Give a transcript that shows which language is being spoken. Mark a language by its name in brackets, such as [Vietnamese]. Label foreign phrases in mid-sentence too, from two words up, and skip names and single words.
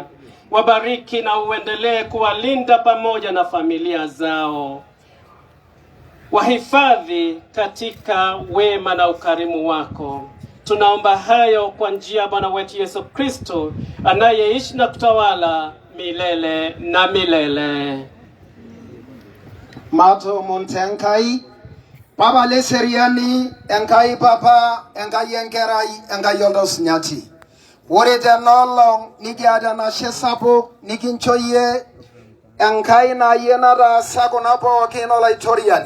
[Swahili] Wabariki na uendelee kuwalinda pamoja na familia zao. Wahifadhi katika wema na ukarimu wako. Tunaomba hayo kwa njia ya Bwana wetu Yesu Kristo, anayeishi na kutawala milele na milele. [Masai] Mato Montenkai, Papa Leseriani, Enkai Papa, Enkai Enkerai, Enkai Yoldos Nyati. Wore tenolong nikiata nashe sapuk nikinchoyie Enkai na yenara sakuna pookin olaitoriani.